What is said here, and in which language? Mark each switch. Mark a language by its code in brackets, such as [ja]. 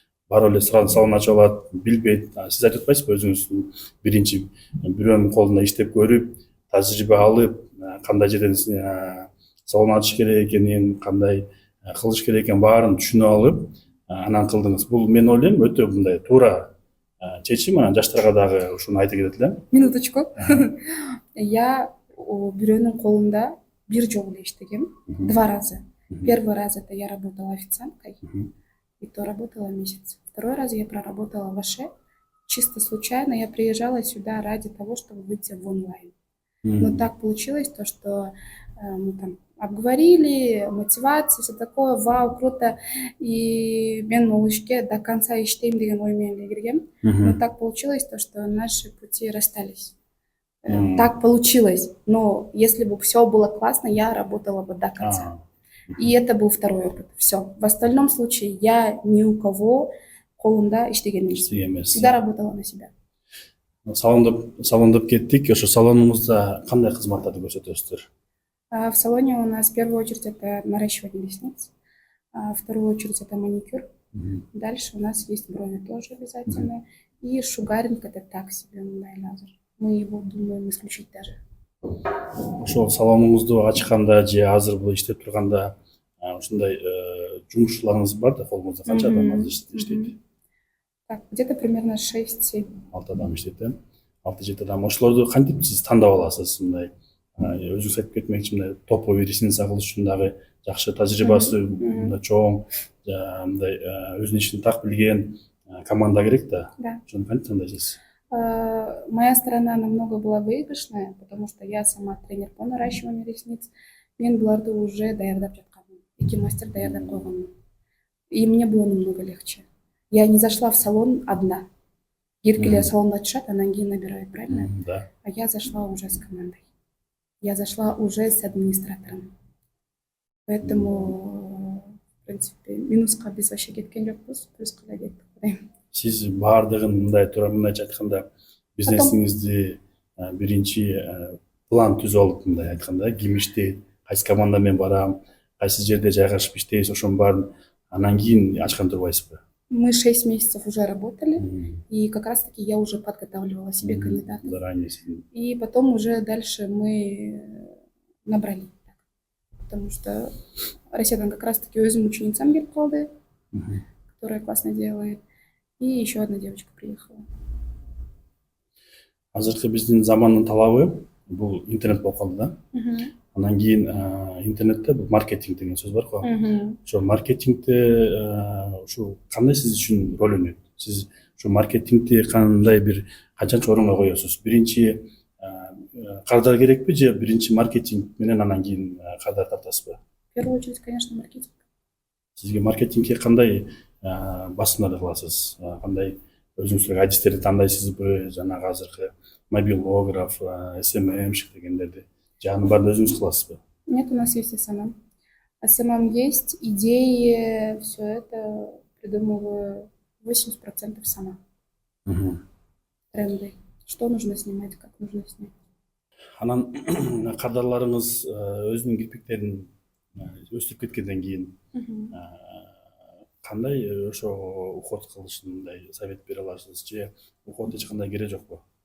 [ky] Барып эле сразу салон ачып алат, билбейт. Сиз айтып атпайсызбы өзүңүз биринчи бирөөнүн колунда иштеп көрүп, тажрыйба алып, кандай жерден салон ачыш керек экенин, кандай кылыш керек экенин баарын түшүнүп алып, анан кылдыңыз. Бул мен ойлойм өтө мындай туура чечим. Анан жаштарга дагы ушуну айта кетет элем. [ru] Минуточку. [ky] Я бирөөнүн колунда бир жолу эле иштегем. [ru] 2 раза. Первый раз это я работала официанткой, и то работала месяц. Второй раз я проработала в Аше. Чисто случайно я приезжала сюда ради того, чтобы выйти в онлайн. Но так получилось, то, что мы там обговорили, мотивация, все такое, вау, круто. [ky] И мен ол ишке [ru] до конца [ky] иштейм деген ой менен эле киргем. [ru] Но так получилось, то, что наши пути расстались. Так получилось. Но если бы все было классно, я работала бы до конца. И это был второй опыт. Все. В остальном случае я ни у кого [ky] колунда иштеген эмесмин. [ru] Всегда работала на себя. [ky] Салондоп кеттик. Ошо салонуңузда кандай кызматтарды көрсөтөсүздөр? [ru] В салоне у нас в первую очередь это наращивание ресниц, в вторую очередь это маникюр. Дальше у нас есть брови тоже обязательно. И шугаринг это так себе, лазер. Мы его думаем исключить даже. [ky] Ошол салонуңузду ачканда же азыр бул иштеп турганда ушундай жумушчуларыңыз бар да, колуңузда канча адам азыр иштейт? [ru] Так, где-то примерно 6-7. [ky] 6 адам иштейт, 6-7 адам. Ошолорду кантип сиз тандап аласыз? Мындай өзүңүз айтып кетмекчи, мындай топовый ресница кылыш үчүн дагы жакшы тажрыйбасы мындай чоң, мындай өзүнүн ишин так билген команда керек да. [ru] Да. [ky] Ошону кантип тандайсыз? [ru] Моя сторона намного была выигрышная, потому что я сама тренер по наращиванию ресниц. [ky] Мен буларды уже даярдап жатканмын. 2 мастер даярдап койгонмун. [ru] И мне было намного легче. Я не зашла в салон одна. [ky] Гиркеле салонда ачышат, анан кийин [ru] набирают, правильно? Да. А я зашла уже с командой. Я зашла уже с администратором. Поэтому, в принципе, [ky] минуска биз вообще кеткен жокпуз, плюска да кеттик дейм. Сиз баардыгын мындай туура мындайча айтканда бизнесиңизди биринчи план түзүп алып, мындай айтканда, ким иштейт, кайсы командамен барам, кайсы жерде жайгашып иштейбиз, ошонун баарын анан кийин ачкан турбайсызбы? [ru] Мы 6 месяцев уже работали, и как раз-таки я уже подготавливала себе кандидатов. Заранее. И потом уже дальше мы набрали. Потому что [ky] Россиядан [ru] как раз-таки [ky] өзүм ученицам келип калды, [ru] которая классно делает. И еще одна девочка приехала. [ky] Азыркы биздин замандын талабы бул интернет болуп калды да. Анан кийин интернетте бул маркетинг деген сөз бар го. Ошо маркетингде ушу кандай сиз үчүн роль ойнойт? Сиз ушу маркетингди кандай бир канчанчы орунга коесуз? Биринчи кардар керекпи же биринчи маркетинг менен анан кийин кардар тартасызбы? [ru] В первую очередь, конечно, маркетинг. [ky] Сизге маркетингге кандай басымдарды кыласыз? Кандай өзүңүздүн адистерди тандайсызбы? Жанагы азыркы мобилограф, SMM-шик дегендерди. Анын баарын өзүңүз кыласызбы? [ru] Нет, у нас есть SMM. SMM есть, идеи, все это придумываю 80% сама. Тренды. Что нужно снимать, как нужно снять. [ky] Анан кардарларыңыз өзүнүн кирпиктерин өстүрүп кеткенден кийин кандай ошо уход кылышын мындай совет бере аласыз же уход эч кандай кереги жокпу?